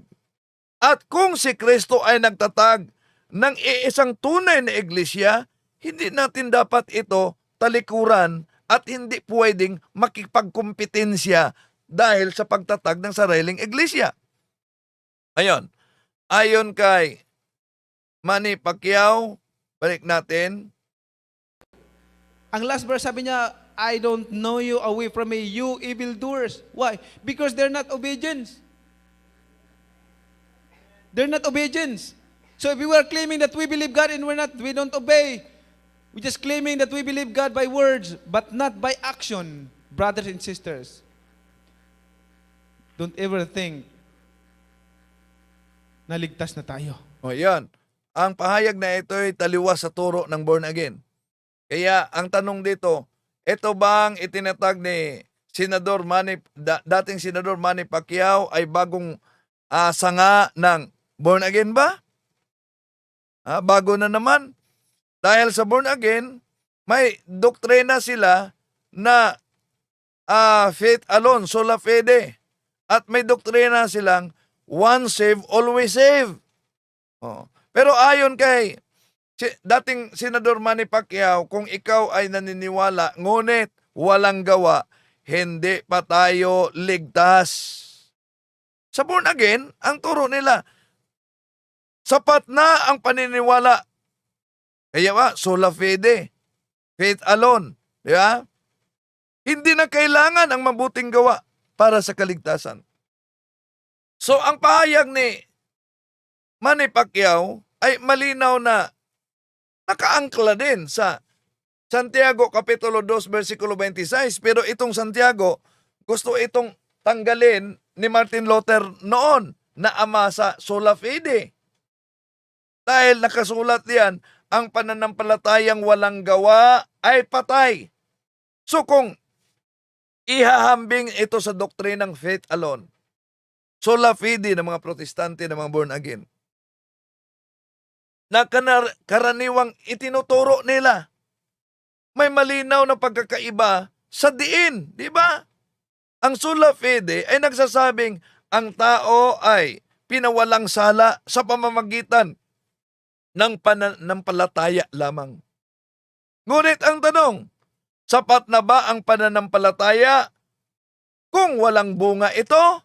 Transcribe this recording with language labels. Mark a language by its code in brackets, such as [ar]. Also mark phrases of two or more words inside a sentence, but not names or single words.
[tl] At kung si Kristo ay nagtatag ng iisang tunay na iglesia, hindi natin dapat ito talikuran at hindi pwedeng makipagkompetensya dahil sa pagtatag ng sariling iglesia. Ayon, ayon kay Manny Pacquiao, balik natin. Ang [en] last verse [tl] sabi niya, [en] I don't know you, away from me, you evildoers. Why? Because they're not obedience. They're not obedience. So if we were claiming that we believe God and we don't obey, we're just claiming that we believe God by words, but not by action, brothers and sisters. Don't ever think [tl] na ligtas na tayo. O yan, ang pahayag na ito ay taliwas sa turo ng [en] born again. [tl] Kaya ang tanong dito, ito bang itinatag ni dating Senador Manny Pacquiao ay bagong sanga ng [en] born again [tl] ba? Bago na naman. Dahil sa [en] born again, [tl] may doktrina sila na [en] faith alone, [la] sola fide. [tl] At may doktrina silang [en] once saved, always saved. [tl] Pero ayon kay dating Senador Manny Pacquiao, kung ikaw ay naniniwala, ngunit walang gawa, hindi pa tayo ligtas. Sa [en] born again, [tl] ang turo nila, sapat na ang paniniwala. [la] Kaya sola fide, [en] faith alone. [tl] Di ba? Hindi na kailangan ang mabuting gawa para sa kaligtasan. So, ang pahayag ni Manny Pacquiao ay malinaw na nakaangkla din sa Santiago Kapitulo 2, versikulo 26. Pero itong Santiago, gusto itong tanggalin ni Martin Luther noon na ama sa [la] sola fide. [tl] Dahil nakasulat yan, ang pananampalatayang walang gawa ay patay. So kung ihahambing ito sa doktrinang [en] faith alone, [la] sola fide [tl] ng mga protestante, ng mga [en] born again, [tl] na karaniwang itinuturo nila, may malinaw na pagkakaiba sa diin, di ba? Ang [la] sola fide [tl] ay nagsasabing ang tao ay pinawalang sala sa pamamagitan ng pananampalataya lamang. Ngunit ang tanong, sapat na ba ang pananampalataya kung walang bunga ito?